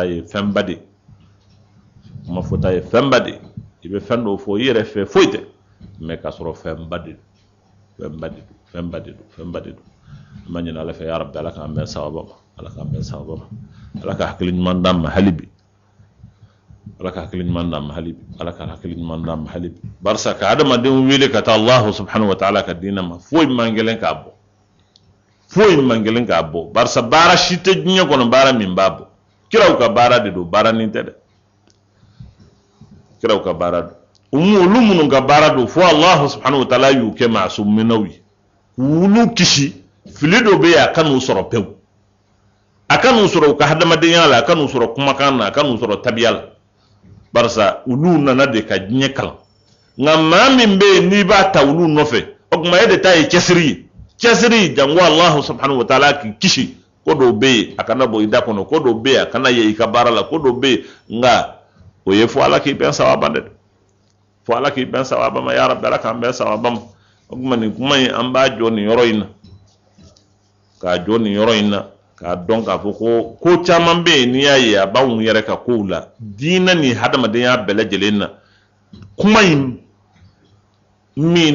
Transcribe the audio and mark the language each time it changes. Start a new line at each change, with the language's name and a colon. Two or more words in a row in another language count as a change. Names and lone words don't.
Bambara: ye fɛnba de kuma fɔta ye fɛnba de i bɛ fɛn dɔw fɔ i yɛrɛ fɛ foyi tɛ mɛ k'a sɔrɔ fɛnba de don fɛnba de don fɛnba de don fɛnba de don ma ɲini ala fɛ
Arabic: يا رب
Bambara: ala k'an bɛn sababa ma ala k'an bɛn sababa ma ala ka hakili ɲuman d'an ma hali bi ala ka hakili ɲuman d'an ma hali bi ala ka hakili ɲuman d'an ma hali bi barisa ka adamadenw wele ka taa
Arabic: الله سبحانه وتعالى
Bambara: ka diinɛ ma foyi man gɛlɛn k'a bɔ foyi man gɛlɛn k'a bɔ barisa baara si tɛ diɲɛ kɔnɔ baara min b'a bɔ kiraw ka baara de don baara nin tɛ dɛ kiraw ka baara don olu minnu ka baara don fo
Arabic: الله سبحانه وتعالى
Bambara: y'u kɛ maasuminaw ye k'olu kisi fili dɔ bɛ yen a ka n'u sɔrɔ pewu a ka n'u sɔrɔ u ka hadamadenya la a ka n'u sɔrɔ kumakan na a ka n'u sɔrɔ tabiya la barisa olu nana de ka diɲɛ kalan nka maa min bɛ yen n'i b'a ta olu nɔfɛ o tuma e de ta ye cɛsiri ye cɛsiri jango
Arabic: الله سبحانه وتعالى
Bambara: k'i kisi ko dɔw bɛ yen a kana bɔ i da kɔnɔ ko dɔw bɛ yen a kana ye i ka baara la ko dɔw bɛ yen nka o ye fo ala k'i bɛn sababa dɛ fo ala k'i bɛn sababa ma
Arabic: يا رب
Bambara: ala k'an bɛn sababa ma o tuma nin kuma in an b'a jɔ nin yɔrɔ in na k'a jɔ nin yɔrɔ in na k'a dɔn k'a fɔ ko caman bɛ yen n'i y'a ye a b'anw yɛrɛ ka kow la diinɛ ni hadamadenya bɛɛ lajɛlen na kuma in min